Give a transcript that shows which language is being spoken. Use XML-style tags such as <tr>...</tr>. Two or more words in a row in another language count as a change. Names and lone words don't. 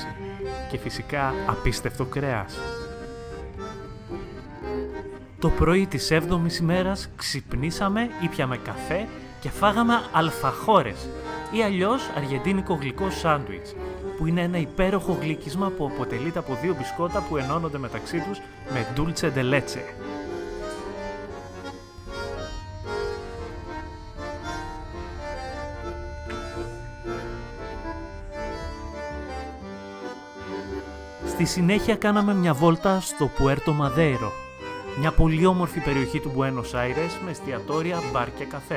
<el>Και φυσικά απίστευτο κρέας. Το πρωί της 7ης ημέρας ξυπνήσαμε, ήπιαμε καφέ και φάγαμε αλφαχόρες ή αλλιώς αργεντίνικο γλυκό σάντουιτς, που είναι ένα υπέροχο γλύκισμα που αποτελείται από 2 μπισκότα που ενώνονται μεταξύ τους με</el> <es>dulce de leche.</es> <el>Στη συνέχεια κάναμε μια βόλτα στο Πουέρτο Μαδέιρο, μια πολύ όμορφη περιοχή του Buenos Aires με εστιατόρια, μπαρ και καφέ.</el>